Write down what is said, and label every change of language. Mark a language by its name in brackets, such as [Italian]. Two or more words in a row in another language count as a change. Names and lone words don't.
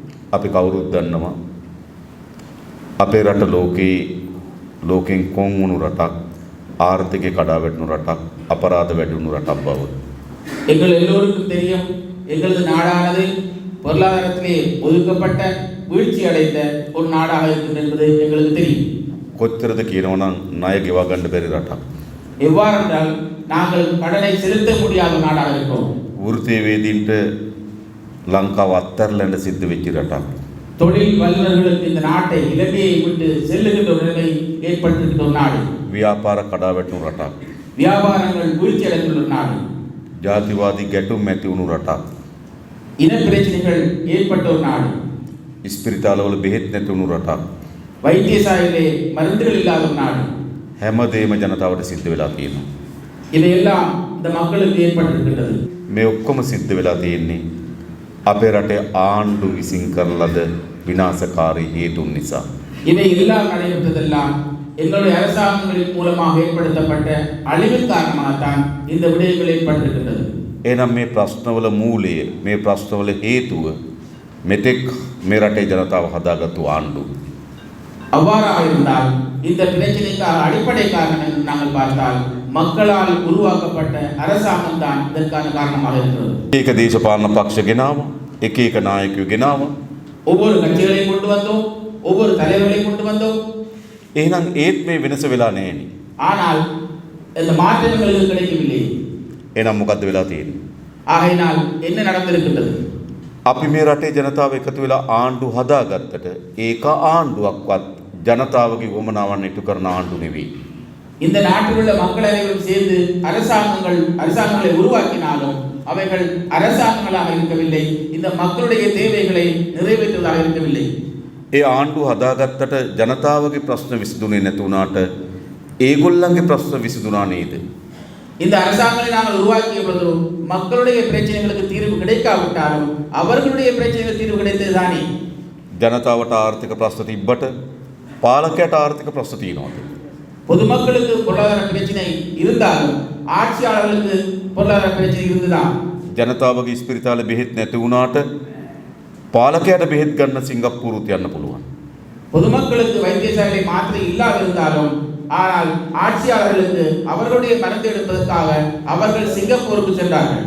[Sinhala] අපි කවුරුත් දන්නවා අපේ රට ලෝකෙන් කොන් වුණු රටක් ආර්ථිකය කඩා වැටුණු රටක් අපරාධ වැඩි වුණු රටක් බව. [Tamil] எங்கள் எல்லோருக்கும் தெரியும் எங்களது நாடானது பொருளாதாரத்திலே ஒதுக்கப்பட்ட வீழ்ச்சி அடைந்த ஒரு நாடாக இருக்கிறது என்பது எங்களுக்கு தெரியும். [Sinhala] කොච්චරද කියනවනම් ණය ගෙවා ගන්න බැරි රටක්. [Tamil] எவ்வாறென்றால் நாங்கள் கடனை செலுத்த முடியாத நாடாக இருக்கிறோம். [Sinhala] වෘත්තීයවේදීන්ට ලංකාව අත්හැරලා සිද්ධ වෙච්ච රටක්. [Tamil] தொழில் வல்லுநர்களுக்கு இந்த நாட்டை இலங்கையை விட்டு செல்லுகின்ற ஒரு நிலை ஏற்பட்டிருக்கிற ஒரு நாடு. [Sinhala] ව්‍යාපාර කඩා වැටුණු රටක්. [Tamil] வியாபாரங்கள் வீழ்ச்சி அடைந்துள்ள ஒரு நாடு. [Sinhala] ජාතිවාදී ගැටුම් ඇති වුණු රටක්. [Tamil] இன பிரச்சனைகள் ஏற்பட்ட ஒரு நாடு. [Sinhala] ඉස්පිරිතාලවල බෙහෙත් නැති වුණු රටක්. [Tamil] வைத்தியசாலையிலே மருந்துகள் இல்லாத ஒரு நாடு. [Sinhala] හැමදේම ජනතාවට සිද්ධ වෙලා තියෙනවා. [Tamil] இவையெல்லாம் இந்த மக்களுக்கு ஏற்பட்டிருக்கின்றது. [Sinhala] මේ ඔක්කොම සිද්ධ වෙලා තියෙන්නේ අපේ රටේ ආණ්ඩු විසින් කරන ලද විනාශකාරී හේතුන් නිසා. [Tamil] இவை எல்லாம் நடைபெற்றதெல்லாம் எங்களுடைய அரசாங்கங்களின் மூலமாக ஏற்படுத்தப்பட்ட அழிவின் காரணமாகத்தான் இந்த விடயங்கள் ஏற்பட்டிருக்கின்றது. [Sinhala] එහෙනම් මේ ප්‍රශ්නවල මූලය, මේ ප්‍රශ්නවල හේතුව මෙතෙක් මේ රටේ ජනතාව හදාගත්තු ආණ්ඩු. [Tamil] அவ்வாறாக இருந்தால் இந்த பிரச்சனைக்கான அடிப்படை காரணம் என்று நாங்கள் பார்த்தால் மக்களால் உருவாக்கப்பட்ட அரசாங்கம் தான் இதற்கான காரணமாக இருக்கிறது. [Sinhala] ඒක දේශපාලන පක්ෂ ගෙනාවා, එක එක නායකයෝ ගෙනාවා. [Tamil] ஒவ்வொரு கட்சிகளையும் கொண்டு வந்தோம், ஒவ்வொரு தலைவர்களையும் கொண்டு வந்தோம். [Sinhala] එහෙනම් ඒත් මේ වෙනස වෙලා නැහෙනි. [Tamil] ஆனால் இந்த மாற்றங்கள் எதுவும் கிடைக்கவில்லை. [Sinhala] එහෙනම් මොකද්ද වෙලා තියෙන්නේ? [Tamil] ஆகையினால் என்ன நடந்திருக்கின்றது? [Sinhala] අපි මේ රටේ ජනතාව එකතු වෙලා ආණ්ඩු හදාගත්තට ඒක ආණ්ඩුවක්වත් ජනතාවගේ වමනාවන් ඉටු කරන ආණ්ඩු නෙවෙයි. [Tamil] இந்த நாட்டில் உள்ள மக்கள் அனைவரும் சேர்ந்து அரசாங்கங்களை உருவாக்கினாலும் அவைகள் அரசாங்கங்களாக இருக்கவில்லை, இந்த மக்களுடைய தேவைகளை நிறைவேற்றுவதாக இருக்கவில்லை. [Sinhala] ඒ ආණ්ඩුව හදාගත්තට ජනතාවගේ ප්‍රශ්න විසඳුනේ නැති වුණාට ඒගොල්ලන්ගේ ප්‍රශ්න විසඳුණා නේද? [Tamil] இந்த அரசாங்கங்களை நாங்கள் உருவாக்கிய பொழுது மக்களுடைய பிரச்சனைகளுக்கு தீர்வு கிடைக்காவிட்டாலும் அவர்களுடைய பிரச்சனைகள் தீர்வு கிடைத்தது தானே. [Sinhala] ජනතාවට ආර්ථික ප්‍රශ්න තිබ්බට පාලකයට ආර්ථික ප්‍රශ්න තියෙනවද? [Tamil] பொதுமக்களுக்கு பொருளாதார பிரச்சனை இருந்தாலும் ஆட்சியாளர்களுக்கு பொருளாதார பிரச்சனை இருந்ததா? [Sinhala] ජනතාවගේ ඉස්පිරිතාල බෙහෙත් නැති වුණාට පාලකයට බෙහෙත් ගන්න සිංගප්පූරුත් යන්න පුළුවන්. [Tamil] பொதுமக்களுக்கு வைத்தியசாலை மாத்திரை இல்லாதிருந்தாலும் ஆனால் ஆட்சியாளர்களுக்கு அவர்களுடைய மருந்து எடுப்பதற்காக அவர்கள் சிங்கப்பூருக்கு சென்றார்கள்.